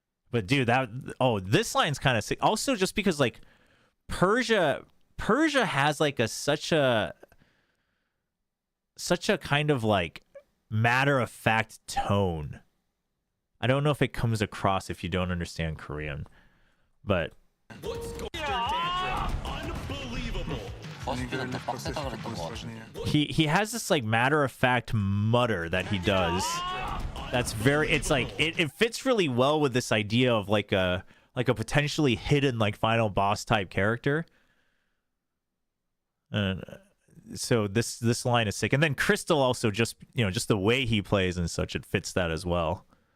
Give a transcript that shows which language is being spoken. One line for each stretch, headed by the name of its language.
English: But dude, this line's kind of sick. Also, just because like Persia has like such a kind of like matter of fact tone. I don't know if it comes across if you don't understand Korean, but Unbelievable.
Korean: 버스트는 더 빡세다 그랬던 것 같은데.
English: He has this like matter of fact mutter that he does. That's very. It's like it fits really well with this idea of like a potentially hidden like final boss type character. So this line is sick, and then Crystal also just just the way he plays and such, it fits that as well.